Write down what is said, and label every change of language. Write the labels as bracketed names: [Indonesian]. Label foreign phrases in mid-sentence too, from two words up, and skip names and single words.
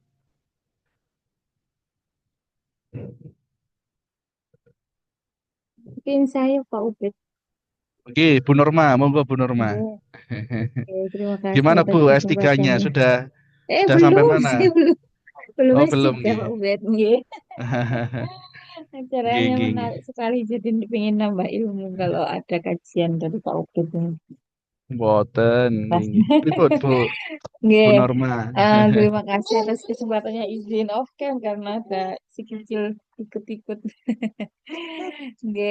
[Indonesian] Mungkin saya Pak Ubed. Oke, Bu Norma, monggo Bu Norma. Oke, oke, terima kasih Gimana atas Bu S3-nya? kesempatannya. Sudah sampai Belum, mana? saya belum Oh, belum S3 Pak [Javanese] nggih. Ubed. Nggih. Nggih, [Indonesian] Acaranya [Javanese] nggih, nggih. [Indonesian] menarik sekali, jadi pengen nambah ilmu kalau ada kajian dari Pak Ubed ini. [Javanese] Mboten, nggih, [Indonesian] Pas. [Javanese] nggih. Pripun Bu, Bu Nggih. [Indonesian] Norma? Terima kasih atas kesempatannya izin off cam karena ada si kecil ikut-ikut. [Javanese] Nggih.